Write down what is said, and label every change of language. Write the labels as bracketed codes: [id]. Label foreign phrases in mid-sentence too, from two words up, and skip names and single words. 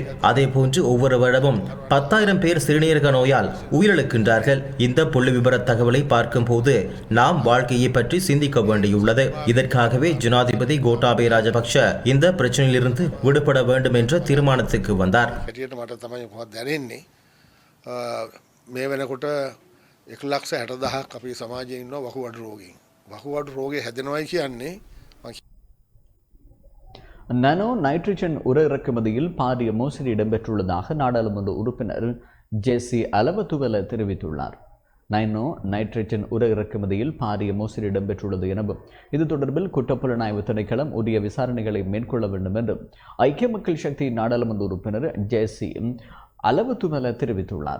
[ta] அதேபோன்று ஒவ்வொரு வருடமும் 10,000 பேர் சிறுநீரக நோயால் உயிரிழக்கின்றார்கள். இந்த புள்ளி விபர தகவலை பார்க்கும் போது நாம் வாழ்க்கையை பற்றி சிந்திக்க வேண்டியுள்ளது. இதற்காகவே ஜனாதிபதி கோட்டாபய ராஜபக்ஷ இந்த பிரச்சனையிலிருந்து விடுபட வேண்டும் என்ற தீர்மானத்துக்கு வந்தார். [si] මේ වෙනකොට 1,60,000ක් අපේ සමාජයේ ඉන්නවා වකුගඩු රෝගීන්. වකුගඩු රෝගේ හැදෙනවයි කියන්නේ [ta] நானோ நைட்ரஜன் உர இறக்குமதியில் பாரிய மோசடி இடம்பெற்றுள்ளதாக நாடாளுமன்ற உறுப்பினர் ஜேசி அலவத்துவல தெரிவித்துள்ளார். நானோ நைட்ரஜன் உர இறக்குமதியில் பாரிய மோசடி இடம்பெற்றுள்ளது எனவும் இது தொடர்பில் குற்றப்புலனாய்வு திணைக்களம் உரிய விசாரணைகளை மேற்கொள்ள வேண்டும் என்றும் ஐக்கிய மக்கள் சக்தி நாடாளுமன்ற உறுப்பினர் ஜேசி அலவத்துவல தெரிவித்துள்ளார்.